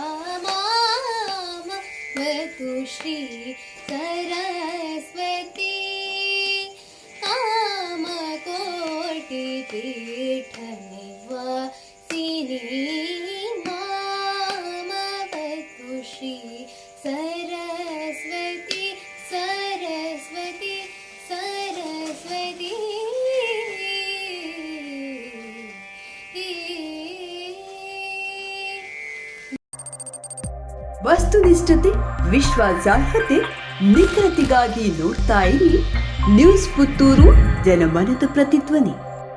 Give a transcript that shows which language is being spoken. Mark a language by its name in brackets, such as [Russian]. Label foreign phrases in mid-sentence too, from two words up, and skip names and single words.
[Sanskrit] मामवतु श्री सरस्वती कामकोटिपीठनिवासिनी मामवतु श्री सरस्वती सरस्वती सरस्वती [Kannada] ವಸ್ತುನಿಷ್ಠತೆ, ವಿಶ್ವಾಸಾರ್ಹತೆ, ನಿಖರತೆಗಾಗಿ ನೋಡ್ತಾ ಇರಿ ನ್ಯೂಸ್ ಪುತ್ತೂರು, ಜನಮನದ ಪ್ರತಿಧ್ವನಿ.